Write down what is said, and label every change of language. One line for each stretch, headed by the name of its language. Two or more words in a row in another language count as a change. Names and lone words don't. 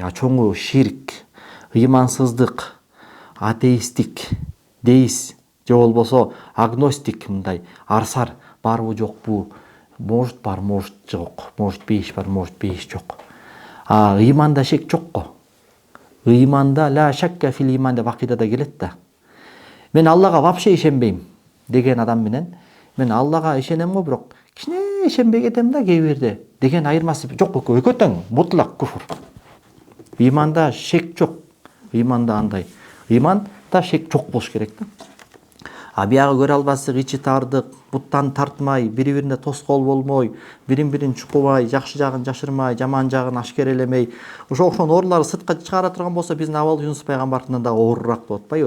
Kyrgyz: Чоңу ширк, ыймансыздык, атеисттик, деис, же болбосо агностик, мындай арсар, барбы жокпу, может бар, может жок, может бейиш бар, может бейиш жок. Ыйманда шек жок го. Ыйманда
Arabic: لا شك في الإيمان
Kyrgyz: деп акыйдада келет да. Мен Аллага вообще ишенбейм деген адам менен мен Аллага ишенем го, бирок кичине ишенбей кетем да кээ бирде деген айырмасы жок. Экөө тең, мутлак куфур. Ыйманда шек жок. Ыйманда андай. Ыйманда шек жок болуш керек да. Биягы көрө албастык, ичи тардык, буттан тартмай, бири-бирине тоскоол болмой, бирин-бирин чукубай, жакшы жагын жашырмай, жаман жагын ашкерелемей, ошол ооруларды сыртка чыгара турган болсо, биздин абал Юнус пайгамбардын да оорураак болот атпайбы?